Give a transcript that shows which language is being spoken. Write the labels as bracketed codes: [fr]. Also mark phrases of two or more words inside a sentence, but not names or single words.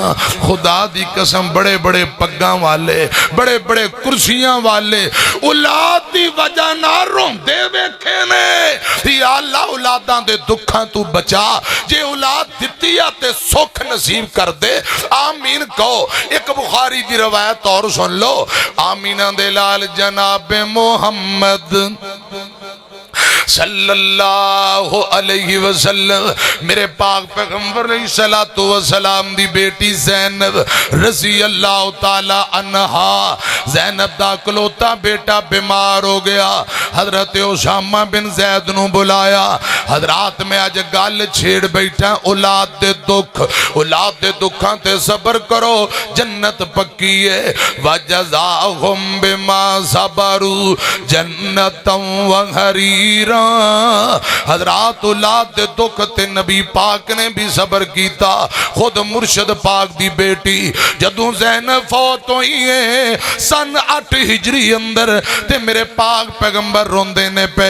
[pa] خدا دی قسم وڈے وڈے پگاں والے وڈے وڈے کرسیاں والے اولاد دی وجہ نا روندے ویکھے نے. [ar] يا الله [pa] اولاداں دے دکھاں توں بچا، جے اولاد دتی آ تے سکھ نصیب کر دے. آمین کہو. اک بخاری دی روایت اور سن لو، آمنہ دے لال جناب محمد [ar] صلى الله عليه وسلم [pa] میرے پاک پیغمبر [ar] عليه الصلاة والسلام [pa] دی بیٹی زینب [ar] رضي الله تعالى عنها, [pa] زینب دا کلوتا بیٹا بیمار ہو گیا. حضرت اسامہ بن زید نوں بلایا، حضرات میں اج گل چھیڑ بیٹھا اولاد دے دکھ، اولاد دے دکھاں تے صبر کرو جنت پکی ہے. [ar] وجزاهم بما صبروا جنة وحريرا. [pa] حضرات اولاد دے دکھ تے نبی پاک نے وی صبر کیا. خود مرشد پاک دی بیٹی جدوں زینب فوت ہوئی ہے سن 8 ہجری اندر، تے میرے پاک پیغمبر روندے نے پے.